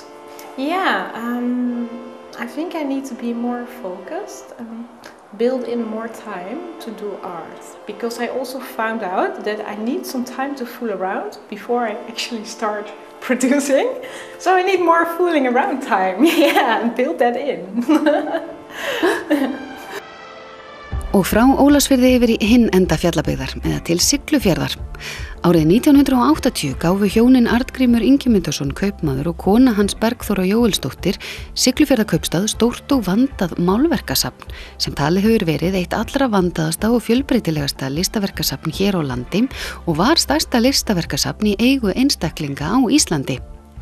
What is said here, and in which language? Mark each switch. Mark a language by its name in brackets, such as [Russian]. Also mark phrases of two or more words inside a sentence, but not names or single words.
[English] Yeah, I think I need to be more focused. Build in more time to do art, because I also found out that I need some time to fool around before I actually start producing. So I need more fooling around time, and build that in. [Icelandic] Og frá Ólafsfirði yfir í hinn enda Fjallabyggðar, eða til Siglufjarðar. Árið 1980 gáfu hjónin Arngrímur Ingimundarson kaupmaður og kona hans Bergþóra Jóelsdóttir Siglufjarðarkaupstað stórt og vandað málverkasafn sem talið hefur verið eitt allra vandaðasta og fjölbreytilegasta listaverkasafn hér á landi og var stærsta listaverkasafn í eigu einstaklinga á Íslandi.